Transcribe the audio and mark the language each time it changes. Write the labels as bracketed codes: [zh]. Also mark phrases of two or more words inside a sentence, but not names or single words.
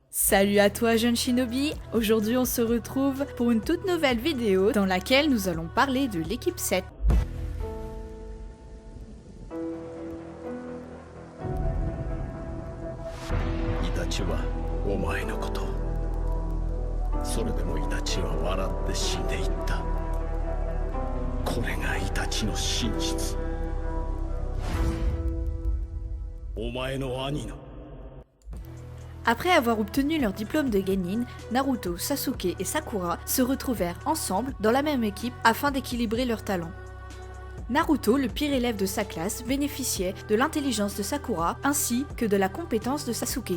[fr] Salut à toi jeune shinobi, aujourd'hui on se retrouve pour une toute nouvelle vidéo dans laquelle nous allons parler de l'équipe 7. [ja] Itachi はお前のこと。それでもイタチは笑って死んでいった。これがイタチの真実。お前の兄の。 [fr] Après avoir obtenu leur diplôme de Genin, Naruto, Sasuke et Sakura se retrouvèrent ensemble dans la même équipe afin d'équilibrer leurs talents. Naruto, le pire élève de sa classe, bénéficiait de l'intelligence de Sakura ainsi que de la compétence de Sasuke.